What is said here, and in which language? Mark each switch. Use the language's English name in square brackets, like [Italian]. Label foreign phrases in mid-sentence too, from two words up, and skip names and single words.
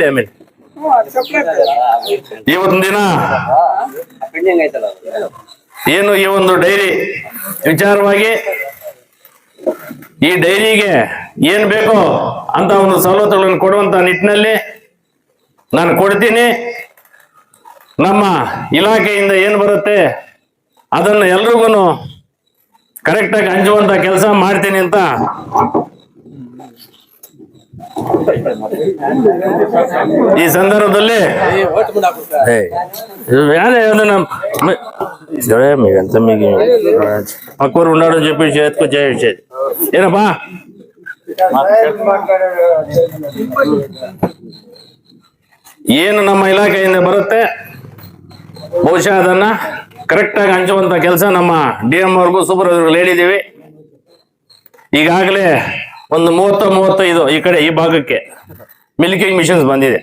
[Kannada] ಆಮೇಲೆ ಇವತ್ತಿನ ದಿನ ಏನು ಈ ಒಂದು ಡೈರಿ ವಿಚಾರವಾಗಿ, ಈ ಡೈರಿಗೆ ಏನ್ ಬೇಕೋ ಅಂತ ಒಂದು ಸವಲತ್ತುಗಳನ್ನು ಕೊಡುವಂತ ನಿಟ್ಟಿನಲ್ಲಿ ನಾನು ಕೊಡ್ತೀನಿ. ನಮ್ಮ ಇಲಾಖೆಯಿಂದ ಏನು ಬರುತ್ತೆ ಅದನ್ನು ಎಲ್ರಿಗೂ ಕರೆಕ್ಟಾಗಿ ಹಂಚುವಂತ ಕೆಲಸ ಮಾಡ್ತೀನಿ ಅಂತ [Telugu] ఈ సందర్భంలో మీకంతా మీకు పక్కూరు ఉన్నాడని చెప్పి చేతికొచ్చేది ఏనప్పా. [Kannada] ಏನು ನಮ್ಮ ಇಲಾಖೆಯಿಂದ ಬರುತ್ತೆ ಬಹುಶಃ ಅದನ್ನ ಕರೆಕ್ಟ್ ಆಗಿ ಹಂಚುವಂತ ಕೆಲಸ ನಮ್ಮ ಡಿ.ಎಂ ಅವ್ರಿಗೂ ಸೂಪರ್ವೈಸರ್ಗಳು ಹೇಳಿದ್ದೀವಿ. ಈಗಾಗಲೇ ಒಂದು 30-35 ಈ ಕಡೆ ಈ ಭಾಗಕ್ಕೆ [English] milking machines [Kannada] ಬಂದಿದೆ.